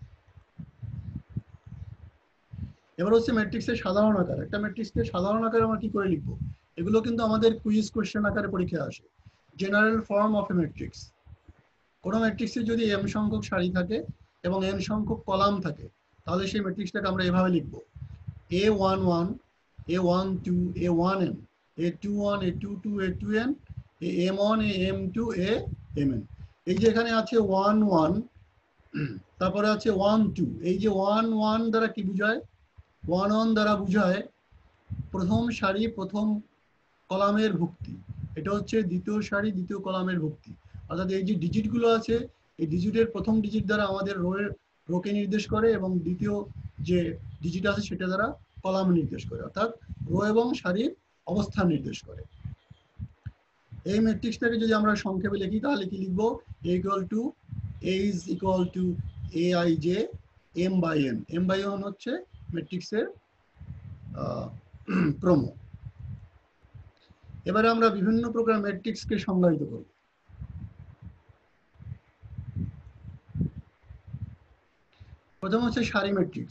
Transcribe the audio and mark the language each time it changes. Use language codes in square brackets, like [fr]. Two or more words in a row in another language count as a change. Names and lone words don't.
[bn] এবার হচ্ছে ম্যাট্রিক্সের সাধারণ আকার। একটা ম্যাট্রিক্সকে সাধারণ আকারে আমরা কি করে লিখবো, এগুলো কিন্তু আমাদের [en] quiz question [bn] আকারে পরীক্ষায় আসে। [en] general form of a matrix, [bn] কোনো ম্যাট্রিক্সে যদি m সংখ্যক সারি থাকে এবং n সংখ্যক কলাম থাকে, তাহলে সেই ম্যাট্রিক্সটাকে আমরা এভাবে লিখবো, A11 A12 A1n A21 A22 A2n AM1 AM2 AM, এই যে এখানে আছে 1 1, তারপরে আছে 1 2, এই যে 1 1 দ্বারা কি বোঝায়, 1 1 দ্বারা বোঝায় প্রথম সারি প্রথম কলামের ভুক্তি, এটা হচ্ছে দ্বিতীয় সারি দ্বিতীয় কলামের ভুক্তি। অর্থাৎ এই যে ডিজিট গুলো আছে, এই ডিজিটের প্রথম ডিজিট দ্বারা আমাদের রোকে নির্দেশ করে, এবং দ্বিতীয় যে ডিজিট আছে সেটা দ্বারা কলাম নির্দেশ করে, অর্থাৎ রো এবং সারির অবস্থান নির্দেশ করে। এই ম্যাট্রিক্সটাকে যদি আমরা সংক্ষেপে লিখি তাহলে কি লিখবো, [en] A is equal to Aij m/n। [bn] m/n হচ্ছে ম্যাট্রিক্সের ক্রম। এবারে আমরা বিভিন্ন প্রকার ম্যাট্রিক্সকে সংজ্ঞায়িত করব। প্রথম হচ্ছে সারি ম্যাট্রিক্স।